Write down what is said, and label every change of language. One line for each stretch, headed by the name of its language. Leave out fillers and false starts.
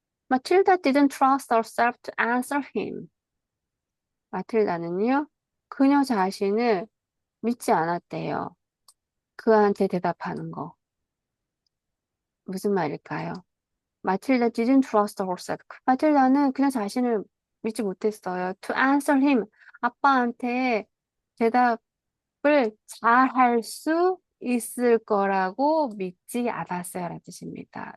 English: Matilda didn't trust herself to answer him.
Korean: 마틸다는요, 그녀 자신을 믿지 않았대요. 그한테 대답하는 거. 무슨 말일까요?
English: 마틸다 didn't trust herself.
Korean: 마틸다는 그녀 자신을 믿지 못했어요.
English: To answer him.
Korean: 아빠한테 대답을 잘할 수 있을 거라고 믿지 않았어요. 라는 뜻입니다.